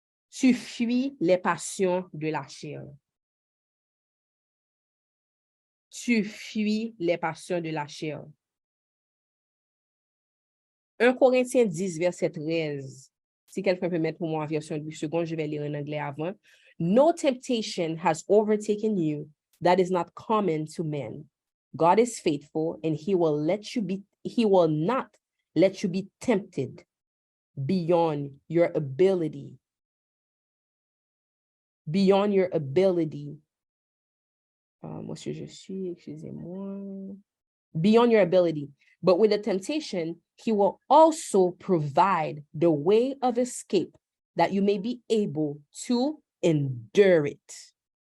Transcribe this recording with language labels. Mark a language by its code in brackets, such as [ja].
[fr] Tu fuis les passions de la chair. Tu fuis les passions de la chair. 1 Corinthiens 10, verset 13. Si quelqu'un peut mettre pour moi en version 8 secondes, je vais lire en anglais avant. [en] No temptation has overtaken you that is not common to men. God is faithful and he will not let you be tempted beyond your ability. Beyond your ability. [fr] Moi, si je suis, excusez-moi. [en] Beyond your ability. But with the temptation, he will also provide the way of escape that you may be able to endure it.